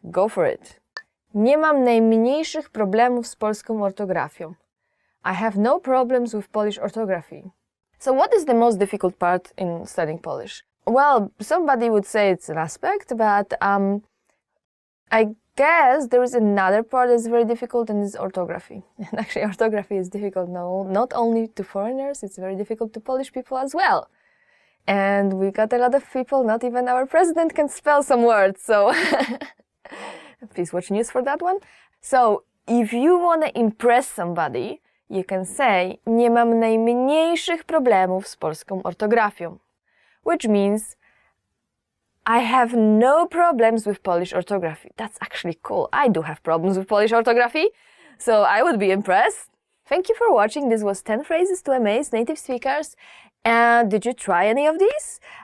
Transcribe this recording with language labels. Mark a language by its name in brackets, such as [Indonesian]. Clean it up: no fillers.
[English] Go for it. [Polish] Nie mam najmniejszych problemów z polską ortografią. [English] I have no problems with Polish orthography. So what is the most difficult part in studying Polish? Well, somebody would say it's an aspect, but I guess there is another part that's very difficult, and it's orthography. And actually, orthography is difficult not only to foreigners, it's very difficult to Polish people as well. And we got a lot of people, not even our president can spell some words, so please watch news for that one. So, if you want to impress somebody, you can say, [Polish] nie mam najmniejszych problemów z polską ortografią. [English] Which means, I have no problems with Polish orthography. That's actually cool. I do have problems with Polish orthography, so I would be impressed. Thank you for watching. This was 10 phrases to amaze native speakers. And did you try any of these?